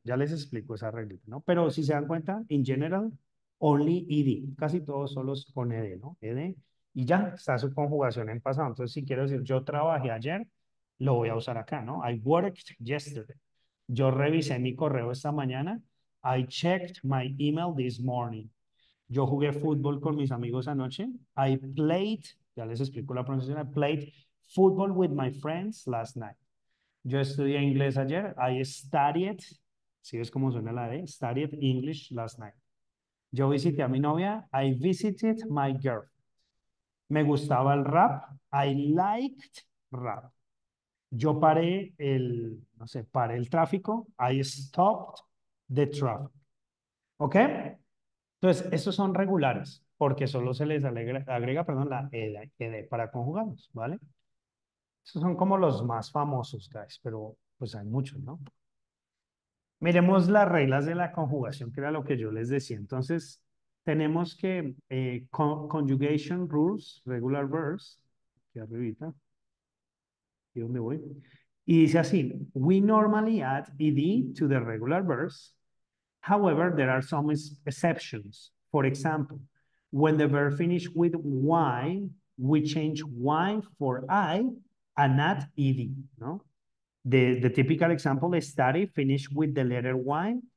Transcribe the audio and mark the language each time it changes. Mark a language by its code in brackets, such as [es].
[es] Ya les explico esa regla, ¿no? Pero si se dan cuenta, [en] in general, only ed. [es] Casi todos solos con ed, ¿no? Ed. Y ya está su conjugación en pasado. Entonces, si quiero decir yo trabajé ayer, lo voy a usar acá, ¿no? [en] I worked yesterday. [es] Yo revisé mi correo esta mañana. [en] I checked my email this morning. [es] Yo jugué fútbol con mis amigos anoche. [en] I played, [es] ya les explico la pronunciación, [en] I played football with my friends last night. [es] Yo estudié inglés ayer. [en] I studied, [es] si ves cómo suena la D, [en] studied English last night. [es] Yo visité a mi novia. [en] I visited my girl. [es] Me gustaba el rap. [en] I liked rap. [es] Yo paré no sé, paré el tráfico. [en] I stopped the traffic. [es] ¿Ok? Entonces, estos son regulares porque solo se les agrega, perdón, la ed para conjugarlos, ¿vale? Estos son como los más famosos, guys, pero pues hay muchos, ¿no? Miremos las reglas de la conjugación, que era lo que yo les decía. Entonces, tenemos que [en] conjugation rules, regular verbs, [es] aquí arribita, ¿y dónde voy? Y dice así, [en] we normally add ed to the regular verbs. However, there are some exceptions. For example, when the verb finish with y, we change y for I and add ed, ¿no? The typical example is study finish with the letter Y.